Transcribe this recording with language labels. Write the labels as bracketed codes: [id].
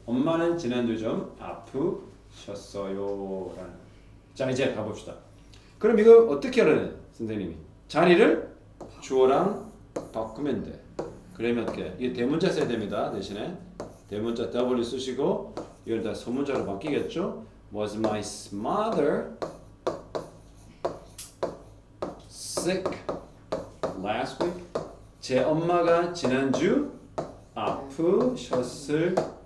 [ko] 엄마는 지난주 좀 아프셨어요. 라는. 자, 이제 가봅시다. 그럼 이거 어떻게 하라는 선생님이? 자리를 주어랑 바꾸면 돼. 그러면 어떻게? 이게 대문자 써야 됩니다. 대신에 대문자 W 쓰시고 이걸 다 소문자로 바뀌겠죠? [en] Was my mother sick last week? [ko] 제 엄마가 지난주 아프셨을까요?